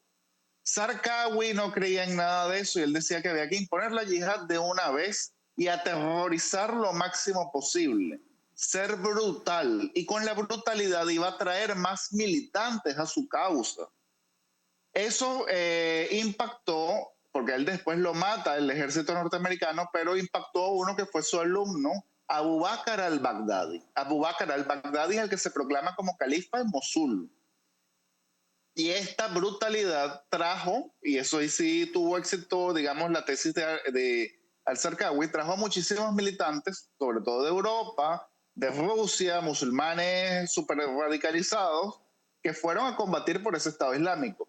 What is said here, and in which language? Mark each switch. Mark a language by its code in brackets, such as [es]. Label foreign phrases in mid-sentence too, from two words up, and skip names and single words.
[es] Zarqawi no creía en nada de eso y él decía que había que imponer la yihad de una vez y aterrorizar lo máximo posible. Ser brutal, y con la brutalidad iba a traer más militantes a su causa. Eso impactó, porque él después lo mata el ejército norteamericano, pero impactó a uno que fue su alumno, Abu Bakr al-Baghdadi. Abu Bakr al-Baghdadi es el que se proclama como califa en Mosul. Y esta brutalidad trajo, y eso sí tuvo éxito, digamos, la tesis de al-Zarqawi, trajo a muchísimos militantes, sobre todo de Europa, de Rusia, musulmanes súper radicalizados, que fueron a combatir por ese Estado Islámico.